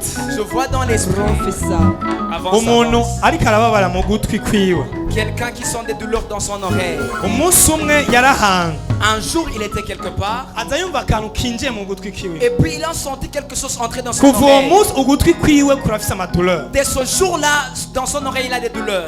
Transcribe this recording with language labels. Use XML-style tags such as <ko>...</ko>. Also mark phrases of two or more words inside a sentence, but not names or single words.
<fr>Je vois dans l'esprit. Avant</fr> <rn>Umuntu</rn> <fr>ça,</fr> <rn>ariko arababara mu gutwi kwiwe.</rn> <fr>quelqu'un qui sent des douleurs dans son oreille.</fr> <rn>Umunsi umwe yarahanga</rn> <fr>Un jour, il était quelque part.</fr> <rn>aza yumva akantu kinjiye mu gutwi kwiwe.</rn> <fr>Et puis il a senti quelque chose entrer dans son</fr> <rn>Kuva uwo</rn> <fr>oreille.</fr> <rn>munsi ugutwi kwiwe kurafise amadoleur.</rn> <fr>Dès ce jour-là, dans son oreille, il a des douleurs.</fr>